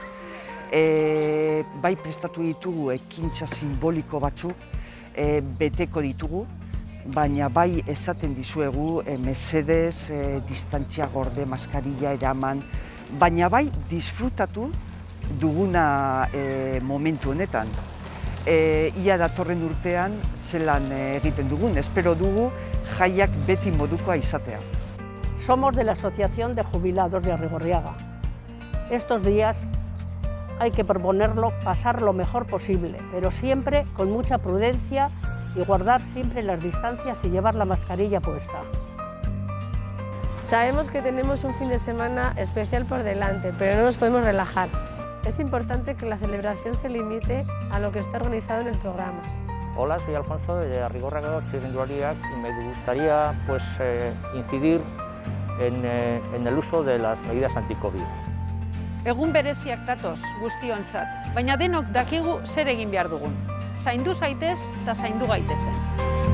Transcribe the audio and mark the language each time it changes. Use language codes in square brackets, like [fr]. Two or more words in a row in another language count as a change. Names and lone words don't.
[eu] Bai prestatu ditugu ekintza simboliko batzuk, beteko ditugu, baina bai esaten dizuegu mesedez, distantzia gorde, maskarilla eraman, baina bai disfrutatu duguna momentu honetan. Ia datorren urtean zelan egiten dugun, espero dugu jaiak beti modukoa izatea. [es] Somos de la Asociación de Jubilados de Arrigorriaga. Estos días hay que proponerlo, pasar lo mejor posible, pero siempre con mucha prudencia y guardar siempre las distancias y llevar la mascarilla puesta. Sabemos que tenemos un fin de semana especial por delante, pero no nos podemos relajar. Es importante que la celebración se limite a lo que está organizado en el programa. Hola, soy Alfonso de Arrigorriaga Txirrindulariak y me gustaría incidir en el uso de las medidas anti-COVID. [eu] Egun bereziak datoz guztiontzat, baina denok dakigu zer egin behar dugun. Zaindu zaitez eta zaindu gaitezen.